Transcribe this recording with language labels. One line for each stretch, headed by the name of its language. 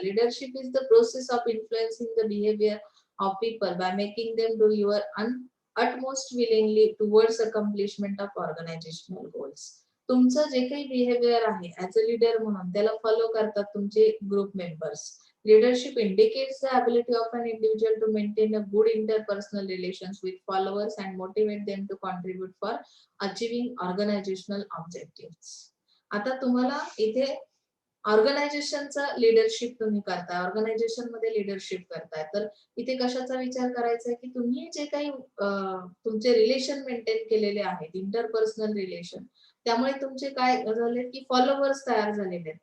English: Leadership is the process of influencing the behaviour of people by making them do your utmost willingly towards accomplishment of organizational goals.
Marathi: तुमचं जे काही behaviour आहे as a leader म्हणून त्याला follow करतात तुमचे group members.
English: Leadership indicates the ability of an individual to maintain a good interpersonal relations with followers and motivate them to contribute for achieving organizational objectives.
Marathi: आता तुम्हाला इथे ऑर्गनायझेशनचा leadership तुम्ही करताय, organisation मध्ये लिडरशिप करताय, तर इथे कशाचा विचार करायचा आहे की तुम्ही जे काही तुमचे रिलेशन मेंटेन केलेले आहेत, इंटरपर्सनल रिलेशन, त्यामुळे तुमचे काय झाले की फॉलोअर्स तयार झालेले आहेत.